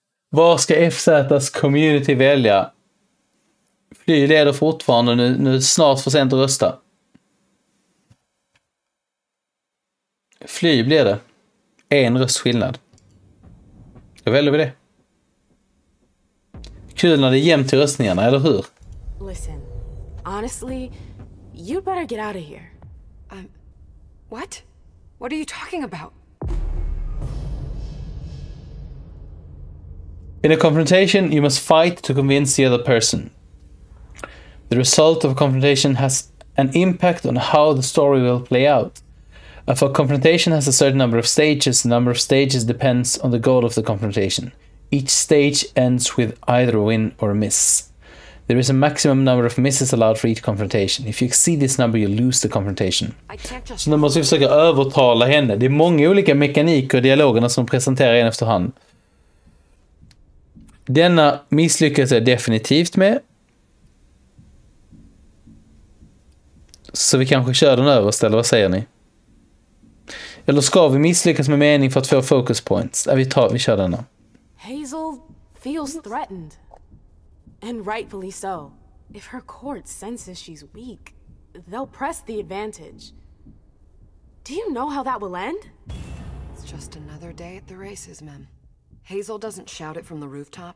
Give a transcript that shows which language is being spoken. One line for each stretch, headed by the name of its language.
Swedish: Vad ska FZ:s community välja? Fly leder fortfarande. Nu är det snart för sent att rösta. Fly blir det. 1 röstskillnad. Jag väljer vi det. Kul när det är jämnt till röstningarna, eller hur?
English: Listen, honestly, you'd better get out of here. What? What are you talking about? In a confrontation, you must fight to convince the other person. The result of a confrontation has an impact on how the story will play out. If a confrontation has a certain number of stages, the number of stages depends on the goal of the confrontation. Each stage ends with either a win or a miss. There is a maximum number of misses allowed for each confrontation. If you exceed this number, you lose the confrontation.
Swedish: Så nu måste vi försöka övertala henne. Det är många olika mekaniker i dialogerna som presenterar en efterhand. Denna misslyckas jag definitivt med. Så vi kanske kör den överst, eller vad säger ni? Eller ska vi misslyckas med mening för att få focus points? Vi kör denna.
English: Hazel feels threatened. And rightfully so. If her court senses she's weak, they'll press the advantage. Do you know how that will end? It's just another day at the races, ma'am. Hazel doesn't shout it from the rooftop.